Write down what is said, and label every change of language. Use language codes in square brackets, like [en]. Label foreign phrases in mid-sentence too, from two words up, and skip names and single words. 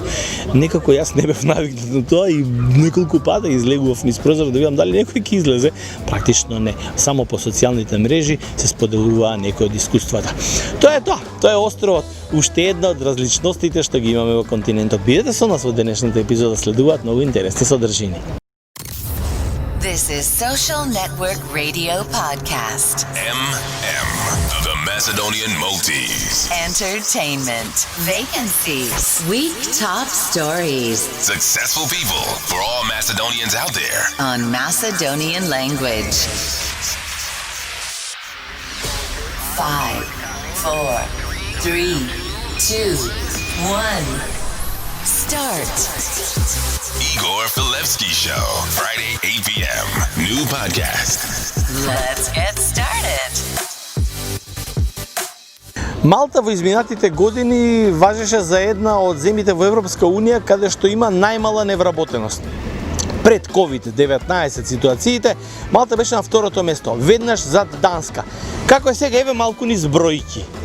[mk] Некако јас не бев навикнат на тоа и неколку пати излегував низ прозор да видам дали некој ќе излезе. Практично не. Само по социјалните мрежи се споделуваа некои од искуствата. Тоа е островот. Уште една од различностите што ги имаме во континентот. Бидете со нас во денешната епизода, следуваат многу интересни содржини. [en] This is Social Network Radio Podcast. MM, the Macedonian Maltese. Entertainment. Vacancies. Week top stories. Successful people for all Macedonians out there. On Macedonian language. 5, 4, 3, 2, 1. Start. Igor Filevsky Show, Friday 8 p.m. New podcast. Let's get started. [mk] Малта во изминатите години важеше за една од земјите во Европска Унија каде што има најмала невработеност. Пред COVID-19 ситуациите, Малта беше на второто место, веднаш зад Данска. Како е сега, еве малку низ бројки.